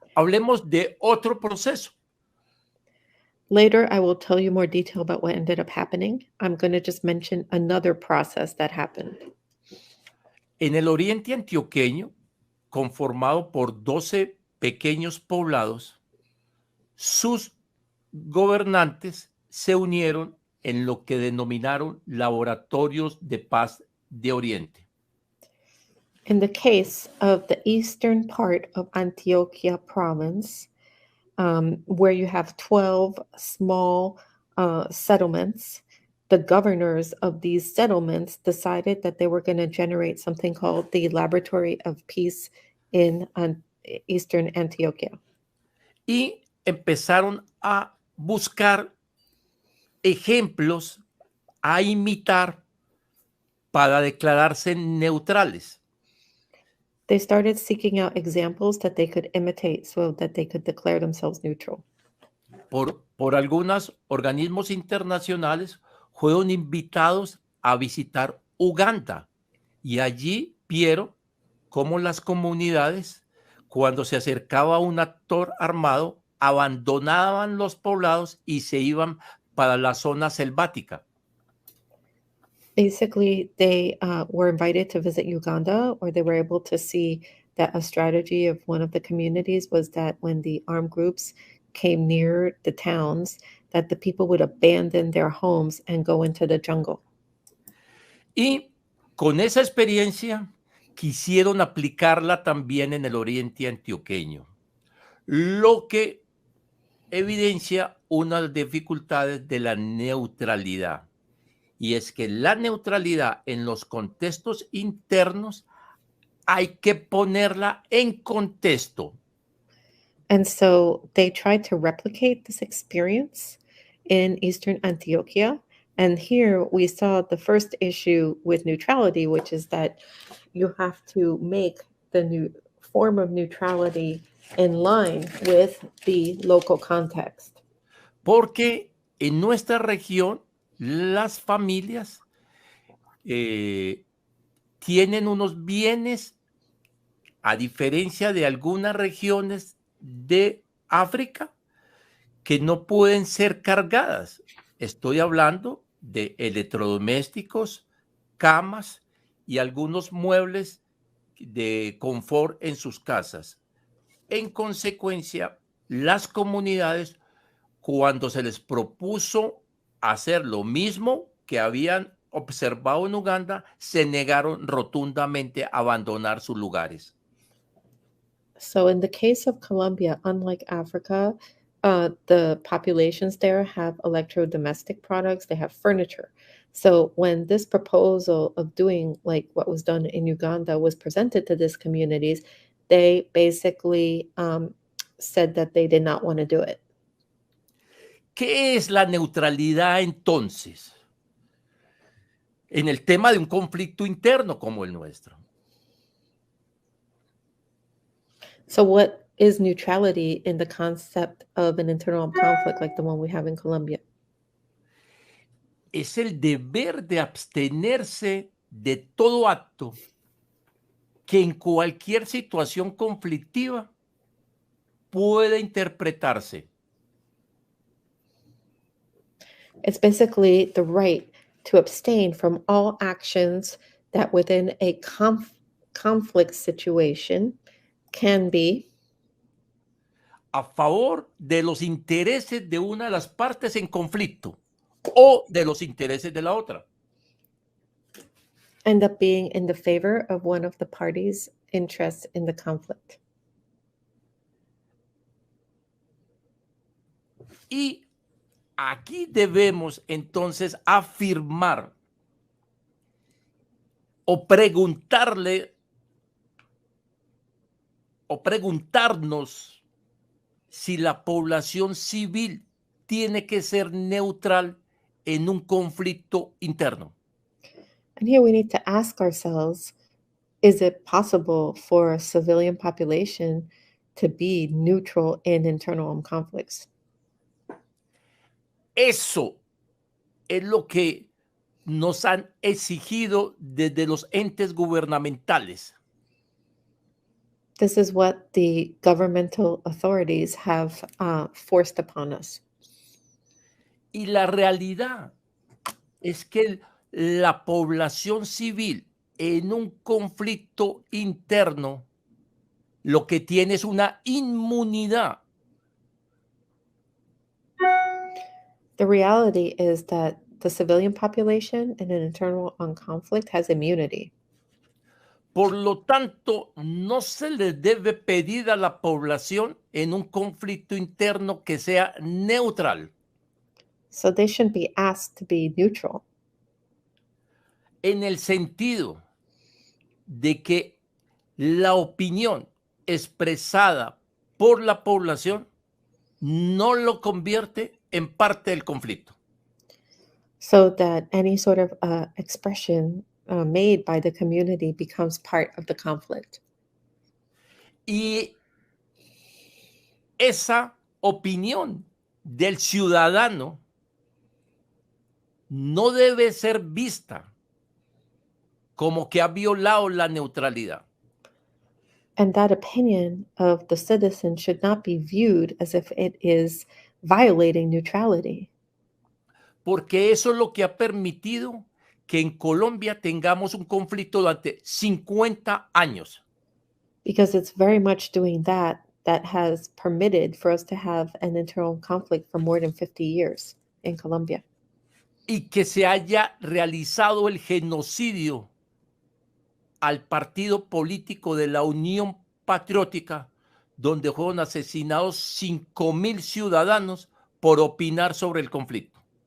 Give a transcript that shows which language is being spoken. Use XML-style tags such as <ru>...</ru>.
<es>Hablemos de otro proceso.</es> <en>Later, I will tell you more detail about what ended up happening. I'm going to just mention another process that happened.</en> <es>En el oriente antioqueño, conformado por 12 pequeños poblados, sus gobernantes se unieron en lo que denominaron laboratorios de paz de Oriente.</es> <en>In the case of the eastern part of Antioquia province, where you have 12 small settlements, the governors of these settlements decided that they were going to generate something called the Laboratory of Peace in Eastern Antioquia.</en> <es>Y empezaron a buscar ejemplos a imitar para declararse neutrales.</es> <en>They started seeking out examples that they could imitate so that they could declare themselves neutral.</en> <es>Por algunos organismos internacionales fueron invitados a visitar Uganda y allí vieron cómo las comunidades, cuando se acercaba un actor armado, abandonaban los poblados y se iban para la zona selvática.</es> <en>Basically, they were invited to visit Uganda, or they were able to see that a strategy of one of the communities was that when the armed groups came near the towns, that the people would abandon their homes and go into the jungle.</en> <es>Y con esa experiencia quisieron aplicarla también en el oriente antioqueño, lo que evidencia una de las dificultades de la neutralidad. Y es que la neutralidad en los contextos internos hay que ponerla en contexto.</es> <en>And so they tried to replicate this experience in Eastern Antioquia. And here we saw the first issue with neutrality, which is that you have to make the new form of neutrality in line with the local context.</en> <es>Porque en nuestra región las familias tienen unos bienes, a diferencia de algunas regiones de África, que no pueden ser cargadas. Estoy hablando de electrodomésticos, camas y algunos muebles de confort en sus casas. En consecuencia, las comunidades, cuando se les propuso hacer lo mismo que habían observado en Uganda, se negaron rotundamente a abandonar sus lugares.</es> <en>So in the case of Colombia, unlike Africa, the populations there have electrodomestic products, they have furniture. So when this proposal of doing like what was done in Uganda was presented to these communities, they basically said that they did not want to do it.</en> <es>¿Qué es la neutralidad entonces en el tema de un conflicto interno como el nuestro?</es> <en>So what is neutrality in the concept of an internal conflict like the one we have in Colombia?</en> <es>Es el deber de abstenerse de todo acto que en cualquier situación conflictiva pueda interpretarse.</es> <en>It's basically the right to abstain from all actions that within a conflict situation can be</en> <es>a favor de los intereses de una de las partes en conflicto o de los intereses de la otra.</es> <en>end up being in the favor of one of the parties' interests in the conflict.</en> <es>Y aquí debemos entonces afirmar o preguntarle o preguntarnos si la población civil tiene que ser neutral en un conflicto interno.</es> <en>And here we need to ask ourselves, is it possible for a civilian population to be neutral in internal armed conflicts?</en> <es>Eso es lo que nos han exigido desde los entes gubernamentales.</es> <en>This is what the governmental authorities have forced upon us.</en> <es>Y la realidad es que la población civil en un conflicto interno lo que tiene es una inmunidad.</es> <en>The reality is that the civilian population in an internal armed conflict has immunity.</en> <es>Por lo tanto, no se le debe pedir a la población en un conflicto interno que sea neutral.</es> <en>So they shouldn't be asked to be neutral.</en> <es>En el sentido de que la opinión expresada por la población no lo convierte en parte del conflicto.</es> <en>So that any sort of expression made by the community becomes part of the conflict.</en> <es>Y esa opinión del ciudadano no debe ser vista como que ha violado la neutralidad.</es> <en>And that opinion of the citizen should not be viewed as if it is violating neutrality.</en> <es>Porque eso es lo que ha permitido que en Colombia tengamos un conflicto durante 50 años.</es> <en>Because it's very much doing that has permitted for us to have an internal conflict for more than 50 years in Colombia.</en> <es>Y que se haya realizado el genocidio al partido político de la Unión Patriótica, donde fueron asesinados 5,000 ciudadanos por opinar sobre el conflicto.</es>